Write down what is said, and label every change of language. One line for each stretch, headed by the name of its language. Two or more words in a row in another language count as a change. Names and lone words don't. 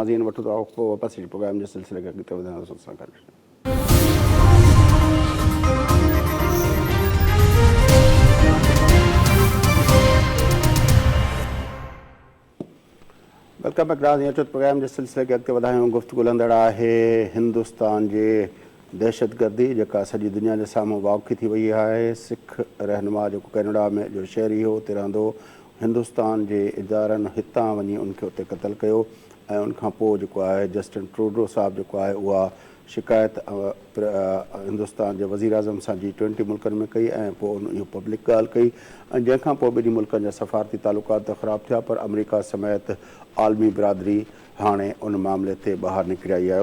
Urdu: ناظرین وقت آپ کو واپس پروگرام جس سلسلے کا کہتے ہیں
English: welcome back
Urdu: ناظرین پروگرام جس سلسلے کے
Sindhi: اॻिते वधायूं गुफ़्तगू लंदड़ आहे हिंदुस्तान जे दहशतगर्दी जेका सॼी दुनिया जे साम्हूं वाक़ी थी वई आहे। सिख रहनुमा जेको कैनेडा में जो शहरी हो उते रहंदो, हिंदुस्तान जे इदारनि हितां वञी उनखे उते क़तलु कयो ऐं उनखां पोइ जेको आहे जस्टिन ट्रूडो साहब जेको आहे उहा शिकायत हिंदुस्तान जे वज़ीर आज़म सां G20 मुल्कनि में कई ऐं पोइ इहो पब्लिक ॻाल्हि कई ऐं जंहिंखां पोइ ॿिन्ही मुल्कनि जा सफ़ारती तालुकात त ख़राबु थिया, पर अमेरिका समेत आलमी बिरादरी हाणे उन मामले ते ॿाहिरि निकिरी आई आहे।